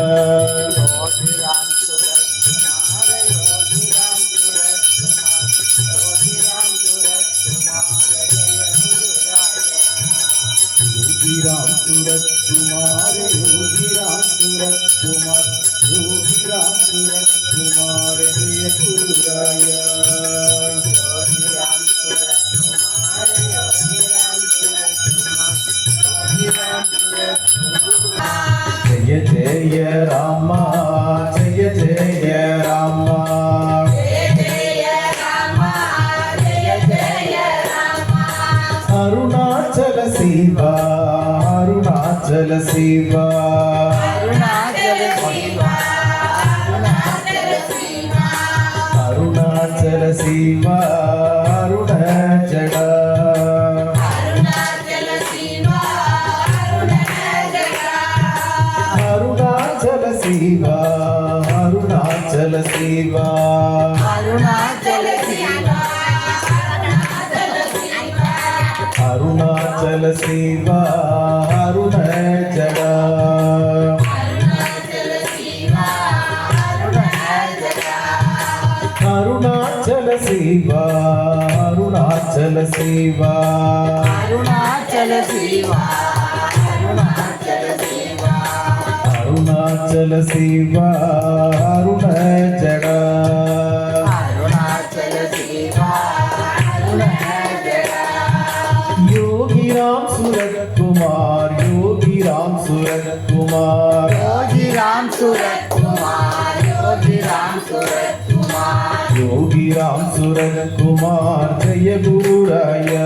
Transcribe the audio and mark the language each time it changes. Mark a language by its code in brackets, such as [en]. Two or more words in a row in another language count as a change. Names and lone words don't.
[hi] योगी राम सूरत कुमार योगी राम सूरत कुमार योगी राम सूरत कुमार जय गुरुराया योगी राम सूरत कुमार योगी राम सूरत कुमार योगी राम सूरत कुमार जय जय राम जय जय राम जय जय राम जय जय राम अरुणाचल शिवा अरुणाचल शिवा अरुणाचल शिवा अरुणाचल शिवा अरुणाचल शिवा अरुणाचल अरुणाचल शिवा अरुणाचल अरुणाचल शिवा अरुणाचल शिवा अरुणाचल शिवा अरुणाचल शिवा [ta] अरुणाचल அருணாச்சல சிவா அருணாச்சலா அருணாச்சல சிவா அருணாச்சலா அருணாச்சல சிவா அருணாச்சல சிவா அருணாச்சல சிவா அருணாச்சல சிவா அருணாச்சல சிவா அருணாச்சலா அருணாச்சல சிவா அருணாச்சலா [hi] योगी राम सूरत कुमार योगी राम सूरत कुमार योगी राम सूरत कुमार योगी राम सूरत कुमार योगी राम सूरत कुमार जय गुरु राया